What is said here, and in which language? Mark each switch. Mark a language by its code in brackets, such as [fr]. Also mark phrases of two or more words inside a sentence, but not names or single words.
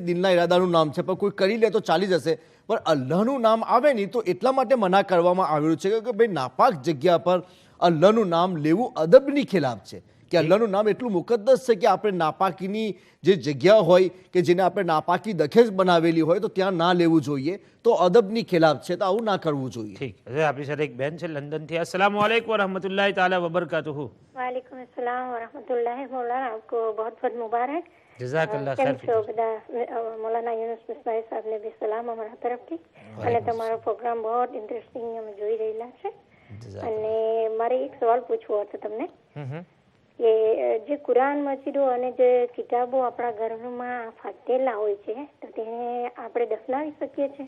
[gu] દિલના ઈરાદાનું નામ છે, પણ કોઈ કરી લે તો ચાલી જશે. પણ અલ્લાહનું નામ આવે નહીં તો એટલા માટે મના કરવામાં આવેલું છે કે ભાઈ નાપાક જગ્યા પર અલ્લાહનું નામ લેવું અદબની ખિલાફ છે. કે અલ્લાહનું નામ એટલું મુકદ્દસ છે કે આપણે નાપાકીની જે જગ્યા હોય કે જેને આપણે નાપાકી દખેજ બનાવેલી હોય તો ત્યાં ના લેવું જોઈએ. તો અદબની ખિલાફ છે, તો આવું ના કરવું જોઈએ. ઠીક. હવે આપણી સાથે એક બેન છે લંદનથી. [ar] السلام عليكم ورحمة الله تعالى وبركاته. وعليكم السلام ورحمة الله مولانا, [hi] आपको बहुत बहुत मुबारक. [gu] જઝાકલ્લાહ કેમ ખૈર. છો બધા? મૌલાના યુનુસ મિસ્બાઈ સાહેબને બી સલામ અમારા તરફથી. અને તમારો પ્રોગ્રામ બહુ ઇન્ટરેસ્ટિંગ અમે જોઈ રહેલા છે. અને મારે એક સવાલ પૂછવો હતો તમને કે જે કુરાન મસ્જિદો અને જે કિતાબો આપણા ઘરમાં ફાટેલા હોય છે તો તેને આપણે દફનાવી શકીએ છીએ?